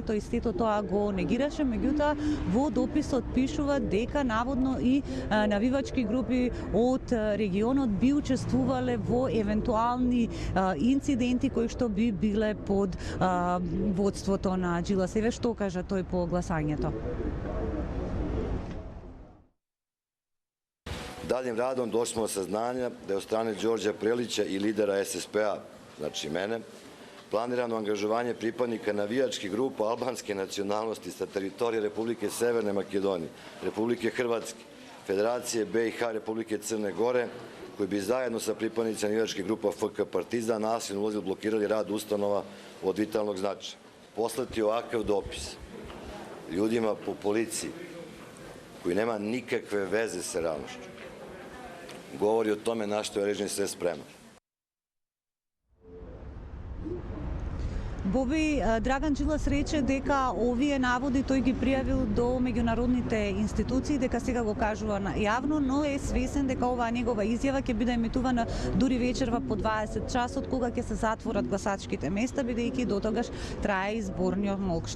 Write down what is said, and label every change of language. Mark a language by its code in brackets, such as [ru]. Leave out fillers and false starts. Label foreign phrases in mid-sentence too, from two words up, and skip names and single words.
[mk] Тој сето тоа го негираше, меѓутоа во дописот пишува дека наводно и навивачки групи од регионот би учествувале во евентуални инциденти кои што би биле под водството на Джилас. Еве што кажа тој по гласањето. [sr] Daljim radom došli smo do saznanja da je od strane Đorđa Prelića i lidera SSP-a, znači mene, planirano angažovanje pripadnika navijačkih grupa albanske nacionalnosti sa teritorije Republike Severne Makedonije, Republike Hrvatske, Federacije BiH, Republike Crne Gore, koji bi zajedno sa pripadnicima navijačkih grupa FK Partizan nasilno ulazili, blokirali rad ustanova od vitalnog značaja. Poslati ovakav dopis ljudima po policiji koji nema nikakve veze sa realnošću govori o tome na što je režim sve spreman. [mk] Боби, Драган Джилас рече дека овие наводи тој ги пријавил до меѓународните институции, дека сега го кажува јавно, но е свесен дека оваа негова изјава ќе биде емитувана дури вечерва по 20 часот, кога ќе се затворат гласачките места, бидејќи дотогаш трае изборниот молк.